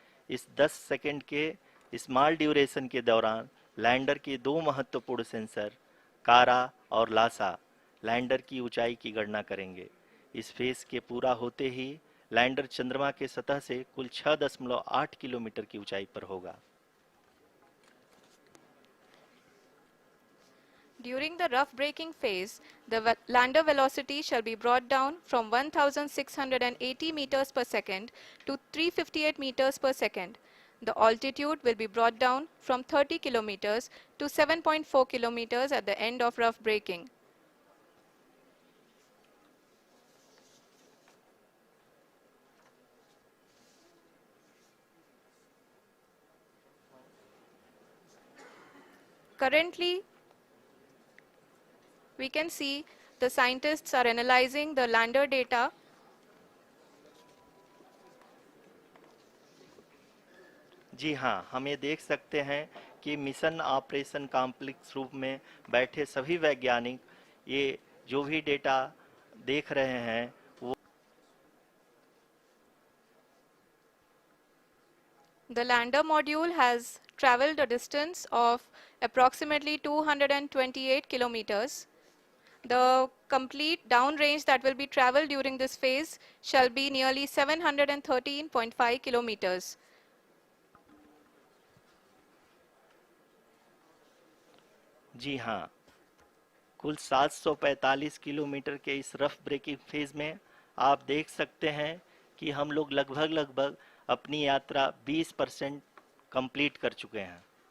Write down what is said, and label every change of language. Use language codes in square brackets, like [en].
[hi] इस 10 सेकंड के small duration के दौरान लैंडर के दो महत्वपूर्ण सेंसर कारा और लासा लैंडर की ऊंचाई की गणना करेंगे। इस फेज के पूरा होते ही लैंडर चंद्रमा के सतह से कुल 6.8 किलोमीटर की ऊंचाई पर होगा। [en] During the rough braking phase, the lander velocity shall be brought down from 1680 meters per second to 358 meters per second. The altitude will be brought down from 30 kilometers to 7.4 kilometers at the end of rough braking. Currently, we can see the scientists are analyzing the lander data. [hi] जी हाँ, हम ये देख सकते हैं कि mission operation complex रूप में बैठे सभी वैज्ञानिक ये जो भी डेटा देख रहे हैं वो [en] The lander module has traveled a distance of approximately 228 kilometers. The complete downrange that will be traveled during this phase shall be nearly 713.5 kilometers. [hi] जी हाँ, कुल 745 किलोमीटर के इस रफ ब्रेकिंग फेज में आप देख सकते हैं कि हम लोग लगभग अपनी यात्रा 20% कंप्लीट कर चुके हैं।